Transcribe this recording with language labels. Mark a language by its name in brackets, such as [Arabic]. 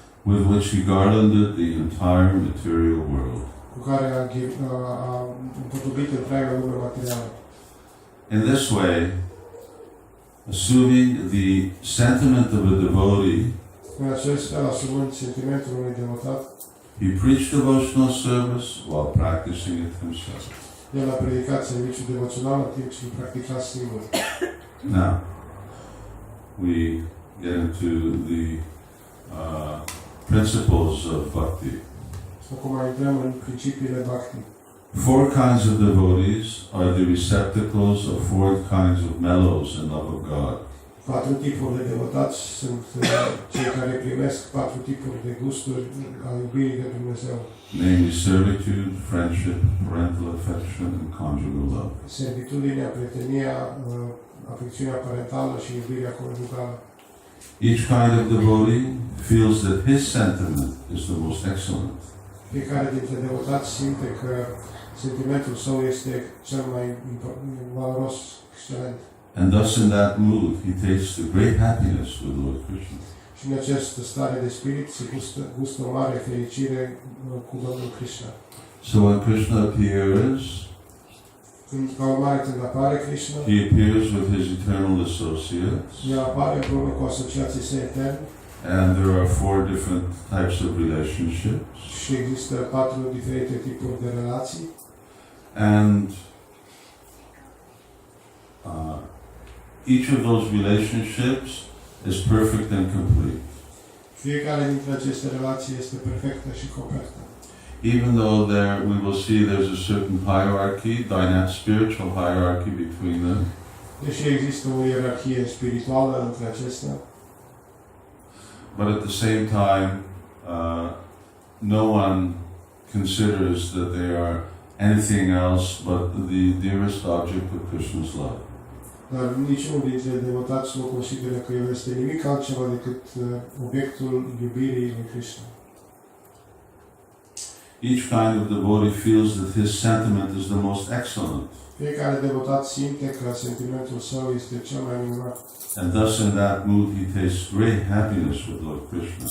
[English] with which he garlanded the entire material world. [Romanian] cu care a împotobit întreaga lume materială. [English] In this way, assuming the sentiment of a devotee, [Romanian] În acest fel, asumând sentimentul unui devotat, [English] he preached devotional service while practicing it himself. [Romanian] el a predicat serviciul devoțional în timp ce îl practica singur. [English] Now, we get into the principles of bhakti. [Romanian] Acum intrăm în principiile bhakti. [English] 4 kinds of devotees are the receptacles of 4 kinds of mellows in love of God. [Romanian] 4 tipuri de devotați sunt cei care primesc 4 tipuri de gusturi a iubirii de Dumnezeu. [English] Namely servitude, friendship, parental affection, and conjugal love. [Romanian] Servitudinea, prietenia, afecțiunea parentală și iubirea conjugală. [English] Each kind of devotee feels that his sentiment is the most excellent. [Romanian] Fiecare dintre devotați simte că sentimentul său este cel mai valoros, excelent. [English] And thus in that mood he tastes the great happiness with Lord Krishna. [Romanian] Și în această stare de spirit se gustă o mare fericire cu Domnul Krishna. [English] So when Krishna appears, [Romanian] Ca urmare, când apare Krishna, [English] he appears with his eternal associates, [Romanian] el apare împreună cu asociații săi eterni [English] and there are 4 different types of relationships. [Romanian] și există 4 diferite tipuri de relații. [English] And each of those relationships is perfect and complete. [Romanian] Fiecare dintre aceste relații este perfectă și completă. [English] Even though we will see there's a certain hierarchy, spiritual hierarchy between them, [Romanian] Deși există o ierarhie spirituală între acestea, [English] but at the same time, no one considers that they are anything else but the dearest object of Krishna's love. [Romanian] dar niciunul dintre devotați nu consideră că el este nimic altceva decât obiectul iubirii lui Krishna. [English] Each kind of devotee feels that his sentiment is the most excellent. [Romanian] Fiecare devotat simte că sentimentul său este cel mai minunat. [English] And thus in that mood he tastes great happiness with Lord Krishna.